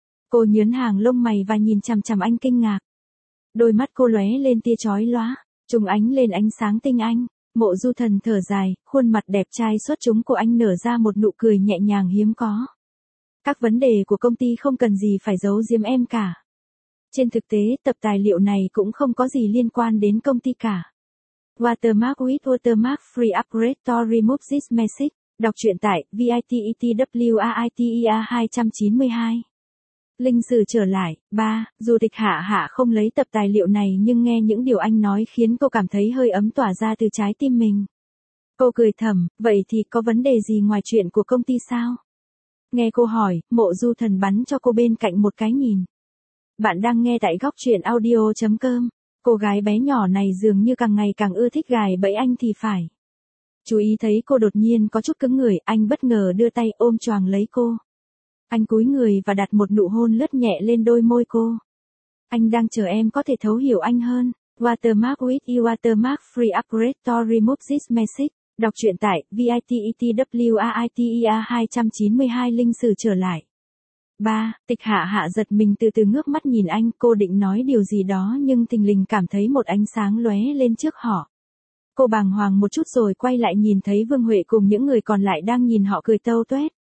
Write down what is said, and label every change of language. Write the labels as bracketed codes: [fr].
[vi] Cô nhướn hàng lông mày và nhìn chằm chằm anh kinh ngạc. Đôi mắt cô lóe lên tia chói lóa, trùng ánh lên ánh sáng tinh anh. Mộ Du Thần thở dài, khuôn mặt đẹp trai xuất chúng của anh nở ra một nụ cười nhẹ nhàng hiếm có. Các vấn đề của công ty không cần gì phải giấu giếm em cả. Trên thực tế, tập tài liệu này cũng không có gì liên quan đến công ty cả. [en] Watermark with watermark free upgrade to remove this message. [vi] Đọc truyện tại VITETWAITER 292. Linh Sử trở lại. 3. Dù Tịch Hạ Hạ không lấy tập tài liệu này nhưng nghe những điều anh nói khiến cô cảm thấy hơi ấm tỏa ra từ trái tim mình. Cô cười thầm, vậy thì có vấn đề gì ngoài chuyện của công ty sao? Nghe cô hỏi, Mộ Du Thần bắn cho cô bên cạnh một cái nhìn. Bạn đang nghe tại gocchuyenaudio.com. Cô gái bé nhỏ này dường như càng ngày càng ưa thích gài bẫy anh thì phải. Chú ý thấy cô đột nhiên có chút cứng người, anh bất ngờ đưa tay ôm choàng lấy cô. Anh cúi người và đặt một nụ hôn lướt nhẹ lên đôi môi cô. Anh đang chờ em có thể thấu hiểu anh hơn. [en] Watermark with you, watermark free upgrade to remove this message. [vi] Đọc truyện tại VITETWAITER 292 Linh Sử trở lại. 3. Tịch Hạ Hạ giật mình từ từ ngước mắt nhìn anh, cô định nói điều gì đó nhưng thình lình cảm thấy một ánh sáng lóe lên trước họ. Cô bàng hoàng một chút rồi quay lại nhìn thấy Vương Huệ cùng những người còn lại đang nhìn họ cười tâu toét.